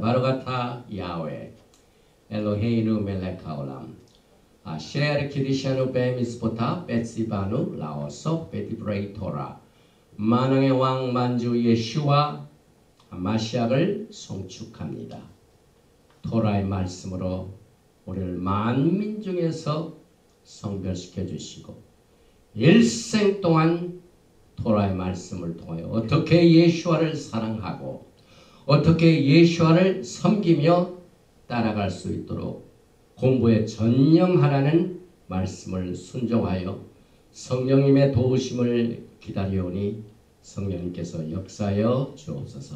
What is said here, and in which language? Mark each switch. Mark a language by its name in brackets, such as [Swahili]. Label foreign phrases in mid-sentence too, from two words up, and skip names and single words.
[Hebrew] ברוך אתה יהוה אלוהינו מלך העולם אשר קדשנו במצוותיו וצוונו לעסוק בדברי תורה [Korean] 만왕의 왕 만주 예수와 마시아를 송축합니다. 토라의 말씀으로 우리를 만민 중에서 성별시켜 주시고 일생 동안 토라의 말씀을 통하여 어떻게 예수와를 사랑하고 어떻게 예수와를 섬기며 따라갈 수 있도록 공부에 전념하라는 말씀을 순종하여 성령님의 도우심을 기다려오니 성령님께서 역사하여 주옵소서.